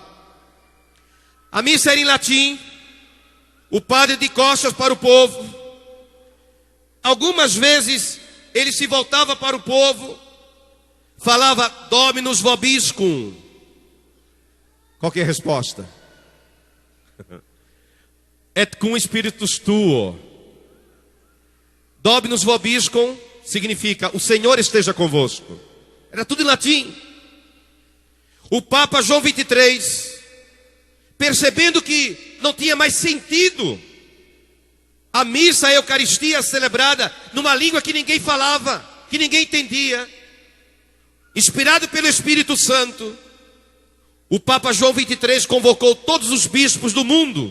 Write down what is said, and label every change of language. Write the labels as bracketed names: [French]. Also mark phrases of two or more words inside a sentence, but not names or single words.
[Portuguese] A missa era em latim, o padre de costas para o povo. Algumas vezes ele se voltava para o povo, falava [Latin] Dominus vobiscum. [Portuguese] Qual que é a resposta? [Latin] Et cum spiritus tuo. Dominus vobiscum [Portuguese] significa o Senhor esteja convosco. Era tudo em latim. O Papa João 23, percebendo que não tinha mais sentido a missa, a Eucaristia celebrada numa língua que ninguém falava, que ninguém entendia, inspirado pelo Espírito Santo, o Papa João 23 convocou todos os bispos do mundo.